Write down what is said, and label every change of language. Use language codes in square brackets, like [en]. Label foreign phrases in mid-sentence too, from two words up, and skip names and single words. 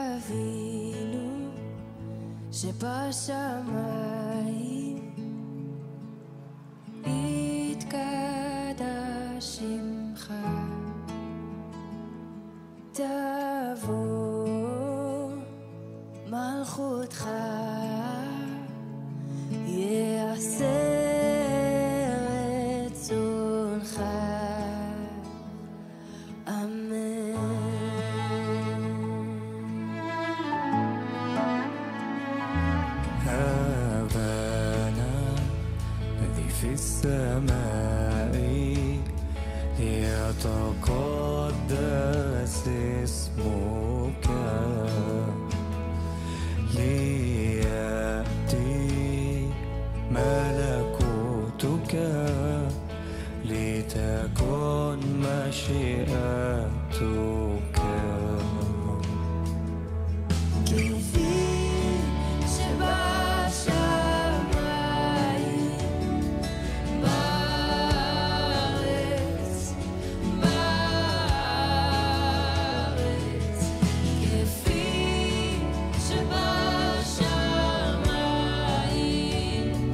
[he] אבינו שבשמיים, יתקדש שמך, תבוא מלכותך, יעשה רצונך, אמן. [ar] أبانا الذي في السماء ليتقدس اسمك، ليأتي ملكوتك، لتكن مشيئتك [he] כפי שבשמיים, בארץ, כפי שבשמיים,